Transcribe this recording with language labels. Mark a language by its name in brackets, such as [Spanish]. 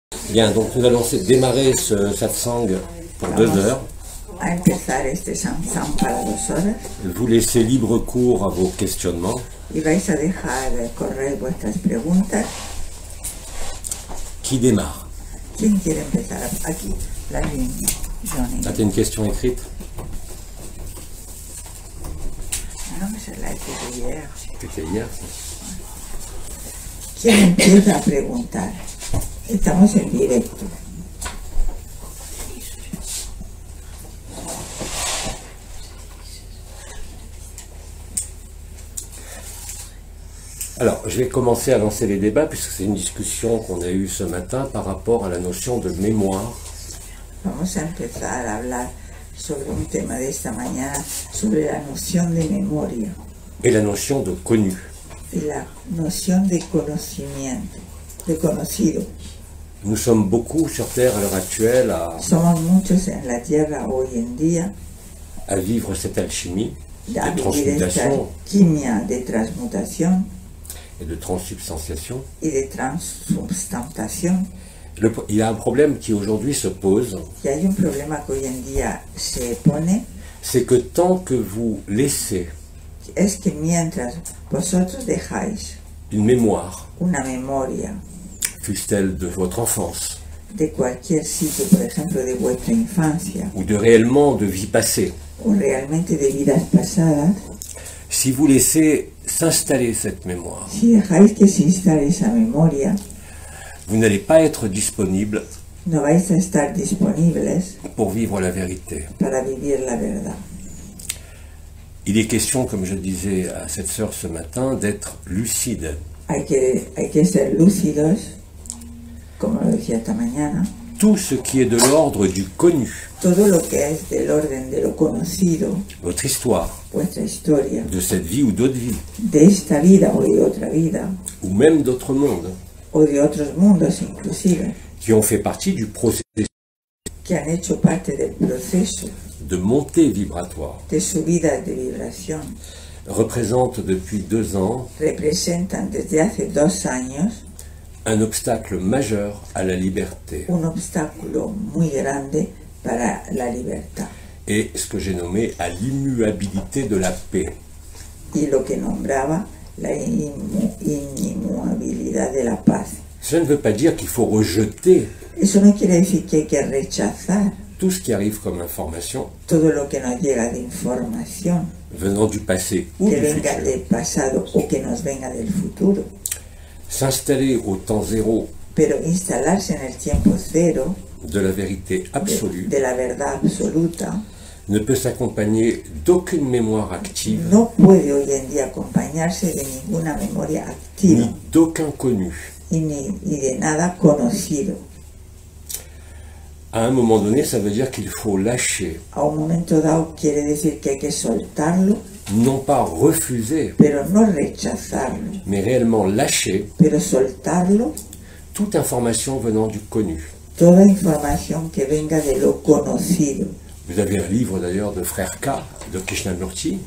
[French] Bien, donc nous allons démarrer ce satsang pour 2 heures. [Spanish] A empezar este satsang para 2 horas [French] Vous laissez libre cours à vos questionnements. [Spanish] y vais a dejar correr vuestras preguntas. [French] Qui démarre? [Spanish] ¿Quién quiere empezar? Aquí, la línea. Johnny. [French] Ah, t'as une question écrite? [Spanish] No, se la hice hier. [French] C'était hier, ça. [Spanish] ¿Quién empieza a preguntar? Estamos en directo. [French] Alors, je vais commencer à lancer les débats, puisque c'est une discussion qu'on a eue ce matin par rapport à la notion de mémoire. [Spanish] Vamos a empezar a hablar sobre un tema de esta mañana, sobre la noción de memoria [French] Et la notion de connu. [Spanish] y la noción de conocimiento, de conocido. [French] Nous sommes beaucoup sur Terre à l'heure actuelle [Spanish] Somos muchos en la Tierra hoy en día [French] à vivre cette alchimie [Spanish] a [French] de [Spanish] vivir esta [French] transmutation [Spanish] quimia de transmutación [French] et de transsubstantiation. [Spanish] y de transubstantación. [French] Il y a un problème qui aujourd'hui se pose, [Spanish] Y hay un problema que hoy en día se pone, [French] c'est que tant que vous laissez [Spanish] es que mientras vosotros dejáis [French] une mémoire, [Spanish] una memoria [French] fût-elle de votre enfance, [Spanish] de cualquier sitio, por ejemplo de vuestra infancia [French] ou de réellement de vie passée, [Spanish] o realmente de vidas pasadas, [French] si vous laissez s'installer cette mémoire, [Spanish] si dejáis que se instale esa memoria, [French] vous n'allez pas être disponible [Spanish] no vais a estar disponibles [French] pour vivre la vérité. [Spanish] para vivir la verdad. [French] Il est question, comme je disais à cette sœur ce matin, d'être lucide. [Spanish] Hay que ser lúcidos, como lo decía esta mañana. [French] Tout ce qui est de l'ordre du connu, [Spanish] Todo lo que es del orden de lo conocido, [French] votre histoire, [Spanish] vuestra historia, [French] de cette vie ou d'autres vies, [Spanish] de esta vida o de otra vida, [French] ou même d'autres mondes, [Spanish] o de otros mundos inclusive, [French] qui ont fait partie du processus [Spanish] que han hecho parte del proceso [French] de montée vibratoire, [Spanish] de subida de vibración, [French] représentent depuis 2 ans [Spanish] representan desde hace 2 años [French] un obstacle majeur à la liberté [Spanish] un obstáculo muy grande para la libertad [French] et ce que j'ai nommé à l'immuabilité de la paix. [Spanish] y lo que nombraba la inmutabilidad de la paz. [French] Cela ne veut pas dire qu'il faut rejeter [Spanish] Eso no quiere decir que hay que rechazar [French] tout ce qui arrive comme information [Spanish] todo lo que nos llega de información [French] venant du passé ou [Spanish] que [French] du [Spanish] venga [French] futur. [Spanish] del pasado o que nos venga del futuro, [French] S'installer au temps zéro [Spanish] pero instalarse en el tiempo cero [French] de la vérité absolue [Spanish] de la verdad absoluta [French] ne peut s'accompagner d'aucune mémoire active [Spanish] no puede hoy en día acompañarse de ninguna memoria activa [French] ni d'aucun connu. [Spanish] y de nada conocido. [French] À un moment donné, ça veut dire qu'il faut lâcher, [Spanish] A un momento dado quiere decir que hay que soltarlo, [French] non pas refuser, [Spanish] pero no rechazarlo, [French] mais réellement lâcher [Spanish] pero soltarlo [French] toute information venant du connu. [Spanish] toda información que venga de lo conocido. [French] Vous avez un livre d'ailleurs de Frère K, de Krishnamurti,